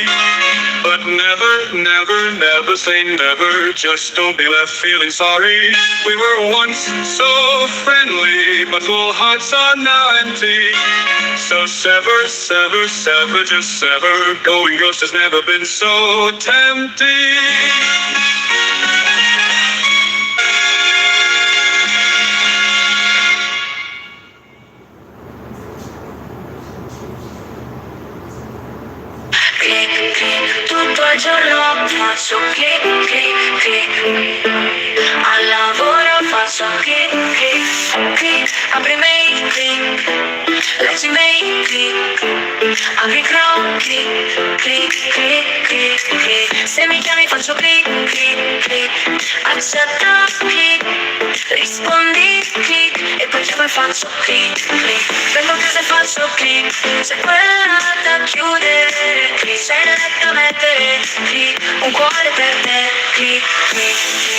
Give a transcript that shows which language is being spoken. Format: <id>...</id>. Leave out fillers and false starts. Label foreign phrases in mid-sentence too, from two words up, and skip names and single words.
<en>But never, never, never say never. Just don't be left feeling sorry. We were once so friendly, but full hearts are now empty. So sever, sever, sever, just sever. Going ghost has never been so tempting.</en> <it>Clic, clic, tutto il giorno faccio clic, clic, clic. Al lavoro faccio clic, clic, clic. Apri mail, clic. Leggi mail, clic. Apri Chrome, clic, clic, clic, clic, clic. Se mi chiami faccio clic, clic, clic. Accetta, clic. Rispondi, clic. E poi faccio clic, clic. Prendo chiuso e faccio clic. Se quella da chiudere, clic. Sei da mettere, clic. Un cuore per te, clic, clic, clic.</it>